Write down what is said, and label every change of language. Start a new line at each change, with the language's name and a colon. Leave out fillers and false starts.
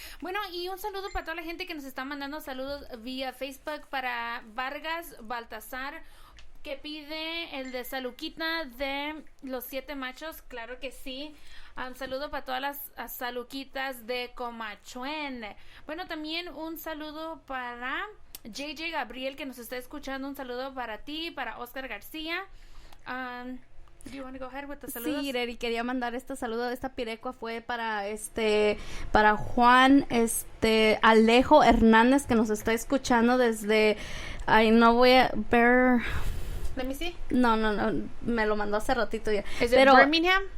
Spanish: Bueno, y un saludo para toda la gente que nos está mandando saludos vía Facebook, para Vargas Baltasar, que pide el de Saluquita de los 7 machos. Claro que sí. Saludo para todas las saluquitas de Comachuen. Bueno, también un saludo para JJ Gabriel, que nos está escuchando. Un saludo para ti, para Oscar García.
English: Do you want to go ahead with the saludos?
Spanish: Sí, Reri, quería mandar este saludo. Esta pirecua fue para Juan Alejo Hernández, que nos está escuchando desde, no voy a ver.
English: Let me see.
Spanish: No, me lo mandó hace ratito ya. ¿Es de Birmingham?